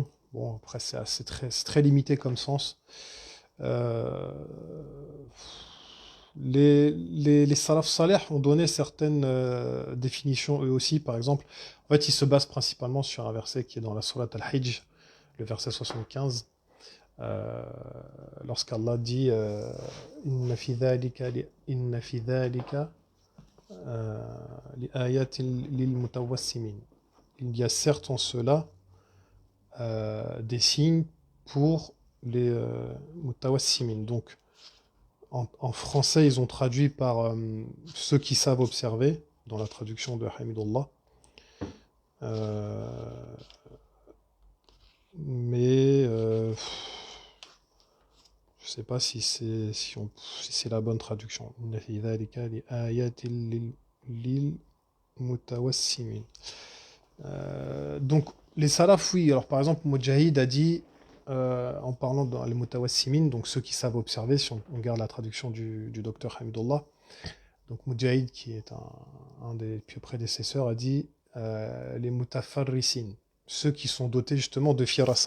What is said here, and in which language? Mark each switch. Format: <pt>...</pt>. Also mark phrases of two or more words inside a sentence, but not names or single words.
<fr>Bon, après, c'est très limité comme sens. Euh, les</fr> <ar>السلف الصالح</ar> <fr>ont donné certaines définitions eux aussi. Par exemple, en fait, ils se basent principalement sur un verset qui est dans la sourate Al-Hijj, le verset 75, lorsqu'Allah dit</fr> <ar>إن في ذلك لآيات للمتوسمين.</ar> <fr>Il y a certes en cela des signes pour les mutawassimin. Donc, en français, ils ont traduit par ceux qui savent observer, dans la traduction de Hamidullah. Mais je ne sais pas si c'est la bonne traduction.</fr> <ar>إن في ذلك لآيات للمتوسمين.</ar> <fr>Donc, les salaf, oui. Alors, par exemple, Mujahid a dit, en parlant dans les mutawassimin, donc ceux qui savent observer, si on regarde la traduction du docteur Hamidullah, donc Mujahid, qui est un des plus prédécesseurs, a dit les mutafarrisin, ceux qui sont dotés justement de firasa.</fr>